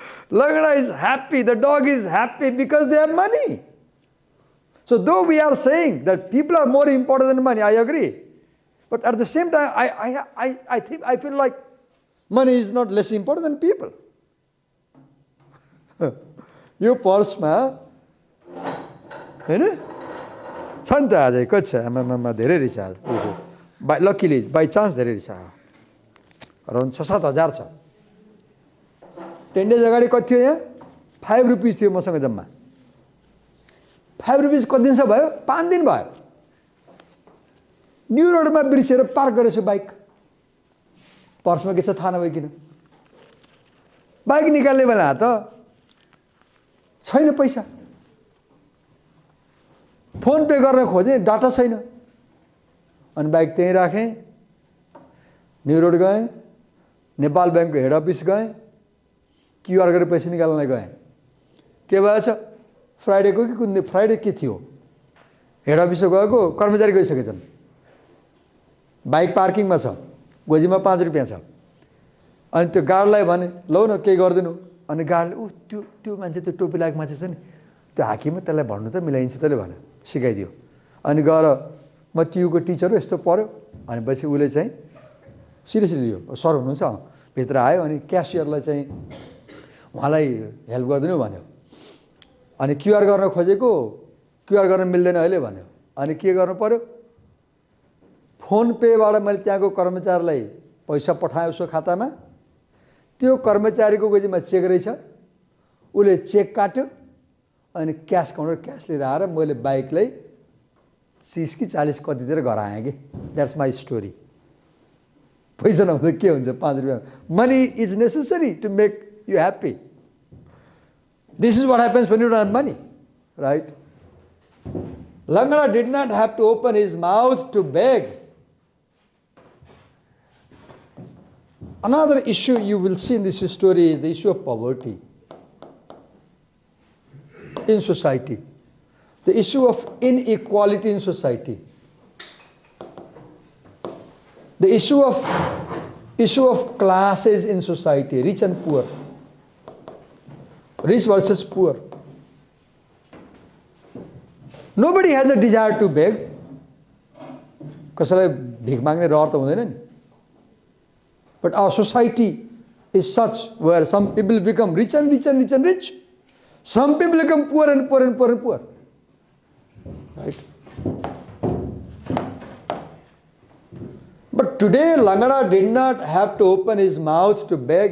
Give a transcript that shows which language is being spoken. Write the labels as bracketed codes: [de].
[en] Langada is happy, the dog is happy because they have money. So though we are saying that people are more important than money, I agree. But at the same time, I feel like money is not less important than people. [ne] यो पर्समा हैन छ नि त आज कति छ आमामा धेरै रहेछ आज. ओहो [en] luckily by chance [ne] धेरै रहेछ. अराउन्ड 6-7 हजार छ. 10 days अगाडि कति थियो यहाँ? 5 रुपिस थियो मसँग जम्मा. 5 रुपिस कति दिन भयो? 5 दिन भयो. न्यू रोडमा बिर्सेर पार्क गरेछु बाइक. पर्समा के छ थाहा नभइकन बाइक निकाल्ने बेला त छैन पैसा. फोन पे गर्न खोजेँ डाटा छैन. अनि बाइक त्यहीँ राखेँ. न्यू रोड गएँ. नेपाल ब्याङ्कको हेड अफिस गएँ. क्युआर गरेर पैसा निकाल्न गएँ. के भएछ? फ्राइडेको कि कुन फ्राइडे के थियो? हेड अफिसमा गएको कर्मचारी गइसकेछन्. बाइक पार्किङमा छ. गोजीमा 5 रुपियाँ छ. अनि त्यो गार्डलाई भने लौ न केही गरिदिनु. अनि गार्डले त्यो मान्छे त्यो टोपी लागेको मान्छे छ नि त्यो हाकिममा त्यसलाई भन्नु त मिलाइन्छ त्यसले भने सिकाइदियो. अनि गएर म टियुको टिचर हो यस्तो पर्यो. अनि पछि उसले चाहिँ सिरियसली लियो. सर हुनुहुन्छ भित्र आयो. अनि क्यासियरलाई चाहिँ उहाँलाई हेल्प गरिदिनु भन्यो. अनि क्युआर गर्न खोजेको क्युआर गर्न मिल्दैन अहिले भन्यो. अनि के गर्नु पर्यो? फोन पेबाट मैले त्यहाँको कर्मचारीलाई पैसा पठाएँ उसको खातामा. त्यो कर्मचारीको गोजीमा चेक रहेछ. उसले चेक काट्यो. अनि क्यास काउन्टर क्यास लिएर आएर मैले बाइकलाई 30 कि 40 कतितिर घर आएँ कि. [en] That's my story. [ne] पैसा नभए के हुन्छ? 5 रुपियाँ. [en] Money is necessary to make you happy. This is what happens when you don't have money. Right. Langada did not have to open his mouth to beg. Another issue you will see in this story is the issue of poverty in society. The issue of inequality in society. The issue of classes in society, rich and poor. Rich versus poor. Nobody has a desire to beg. [ne] कसैलाई भिख माग्ने रहर त हुँदैन नि. [en] But our society is such where some people become rich and rich and rich and rich. Some people become poor and poor and poor and poor. Right? But today Langada did not have to open his mouth to beg.